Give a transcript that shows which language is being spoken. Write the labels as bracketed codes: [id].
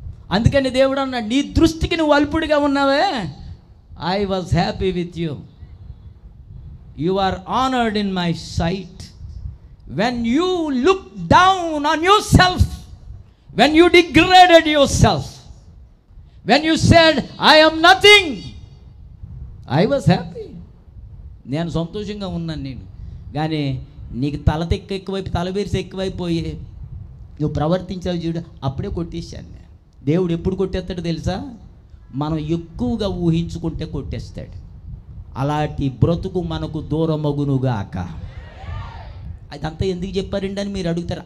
[te] అందుకని దేవుడు అన్నాడు, నీ దృష్టికి నువ్వు అల్పుడిగా ఉన్నావే, [en] I was happy with you. You are honoured in my sight. When you look down on yourself, when you degraded yourself, when you said I am nothing, I was happy. [te] నేను సంతోషంగా ఉన్నాను. నేను కానీ నీకు తలబేరిసి ఎక్కువైపోయి నువ్వు ప్రవర్తించావు చూడు, అప్పుడే కొట్టేశాను నేను. దేవుడు ఎప్పుడు కొట్టేస్తాడు తెలుసా? మనం ఎక్కువగా ఊహించుకుంటే కొట్టేస్తాడు. అలాంటి బ్రతుకు మనకు దూరమగునుగాక. అదంతా ఎందుకు చెప్పారండి అని మీరు అడుగుతారు.